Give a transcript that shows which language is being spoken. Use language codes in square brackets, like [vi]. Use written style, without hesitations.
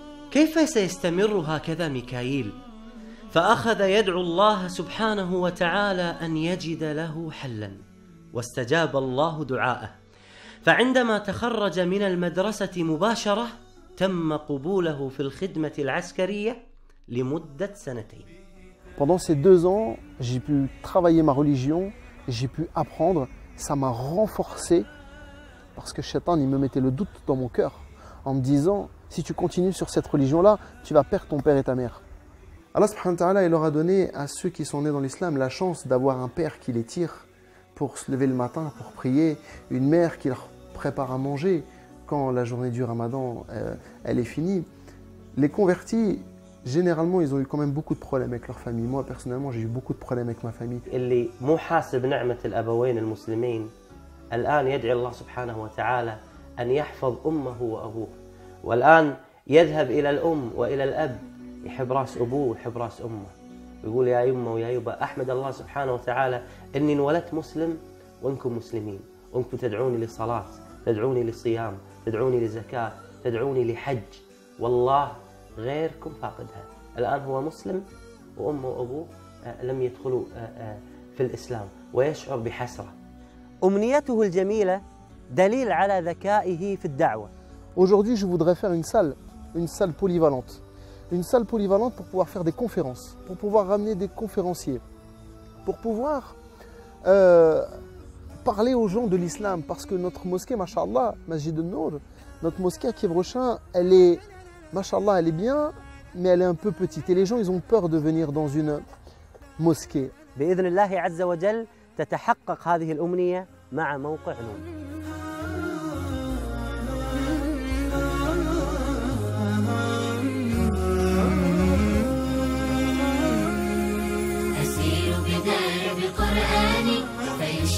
[ar] كيف سيستمر هكذا ميكائيل؟ فأخذ يدعو الله سبحانه وتعالى أن يجد له حلا، واستجاب الله دعاءه، فعندما تخرج من المدرسة مباشرة تم قبوله في الخدمة العسكرية لمدة 2 سنين. [fr] Pendant ces 2 ans, j'ai pu travailler ma religion, j'ai pu apprendre, ça m'a renforcé parce que Shaitan il me mettait le doute dans mon cœur en me disant si tu continues sur cette religion-là, tu vas perdre ton père et ta mère. [ar] Allah subhanahu wa ta'ala, [fr] il leur a donné à ceux qui sont nés dans l'islam la chance d'avoir un père qui les tire pour se lever le matin, pour prier, une mère qui leur prépare à manger quand la journée du Ramadan elle est finie. Les convertis, généralement, ils ont eu quand même beaucoup de problèmes avec leur famille. Moi, personnellement, j'ai eu beaucoup de problèmes avec ma famille. [ar] اللي مو حاسب نعمة الأبوين المسلمين الآن يدعي الله سبحانه وتعالى أن يحفظ أمه وأبوه، والآن يذهب إلى الأم وإلى الأب يحب راس أبوه ويحب راس أمه، يقول يا يمه ويا يبا أحمد الله سبحانه وتعالى إني انولدت مسلم وإنكم مسلمين، وإنكم تدعوني للصلاة، تدعوني للصيام، تدعوني للزكاة، تدعوني لحج، والله غيركم فاقدها. الآن هو مسلم وأمه وأبوه لم يدخلوا في الإسلام ويشعر بحسرة. أمنيته الجميلة دليل على ذكائه في الدعوة. [fr] Aujourd'hui, je voudrais faire une salle polyvalente. Une salle polyvalente pour pouvoir faire des conférences, pour pouvoir ramener des conférenciers, pour pouvoir parler aux gens de l'islam. Parce que notre mosquée, Masha'Allah, Masjid al-Nour, notre mosquée à Kiev-Rochin, elle est, Masha'Allah, elle est bien, mais elle est un peu petite. Et les gens, ils ont peur de venir dans une mosquée. [ar] بإذن الله عز وجل تتحقق هذه الأمنية مع موقع نور. أسير بدرب قرآني فيشفى